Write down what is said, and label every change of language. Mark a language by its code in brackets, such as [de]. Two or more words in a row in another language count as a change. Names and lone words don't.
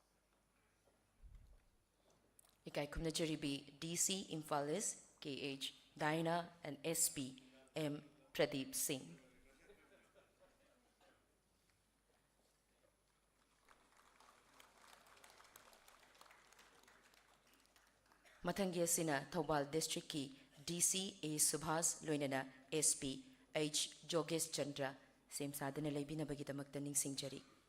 [mni] Ikai Kumnajaribi DC Imphal East K.H. Diana, and SP M. Pradeep Singh. Mathangi asina Thobal District ki DC A Subhas Loinana SP H Jogesh Chandra sem sadana laibinabagidamakta ningsingjari.